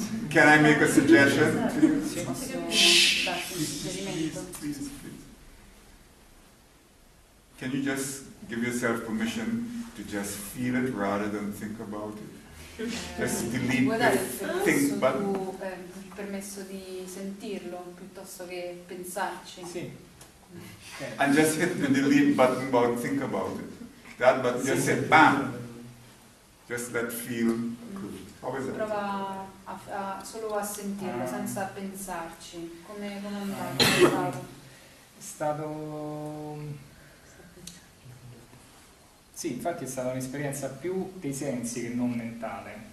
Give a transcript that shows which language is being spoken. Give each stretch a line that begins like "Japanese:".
English: Can I make a suggestion to you?
Italian: Posso darti un suggerimento?
English: Please. Can you just give yourself permission to just feel it rather than think about it? Just delete
Italian: Vuoi dare
English: the
Italian: il
English: think button.
Italian: il permesso di sentirlo piuttosto che pensarci? Sì. Okay.
English: And just hit the delete button about think about it. That button just say bam. Just let feel. How is it?
Italian: Prova solo a sentirlo senza pensarci. Come è andato? È stato... Sì, infatti è stata un'esperienza più dei sensi che non mentale.